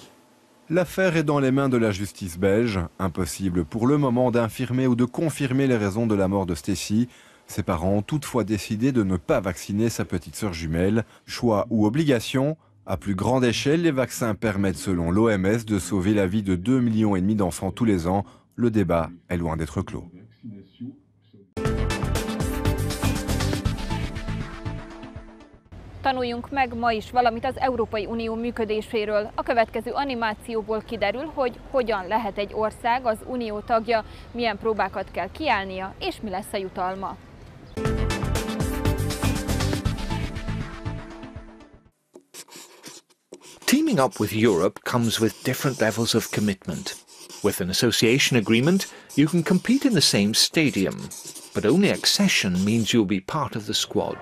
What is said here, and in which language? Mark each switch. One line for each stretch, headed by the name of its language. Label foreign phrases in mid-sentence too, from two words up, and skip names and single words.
French: L'affaire est dans les mains de la justice belge. Impossible pour le moment d'infirmer ou de confirmer les raisons de la mort de Stacy. Ses parents ont toutefois décidé de ne pas vacciner sa petite sœur jumelle. Choix ou obligation, à plus grande échelle, les vaccins permettent selon l'OMS de sauver la vie de 2,5 millions d'enfants tous les ans. Le débat est loin d'être clos.
Hungarian: Tanuljunk meg ma is valamit az Európai Unió működéséről. A következő animációból kiderül, hogy hogyan lehet egy ország az Unió tagja, milyen próbákat kell kiállnia, és mi lesz a jutalma.
English: Teaming up with Europe comes with different levels of commitment. With an association agreement, you can compete in the same stadium, but only accession means you'll be part of the squad.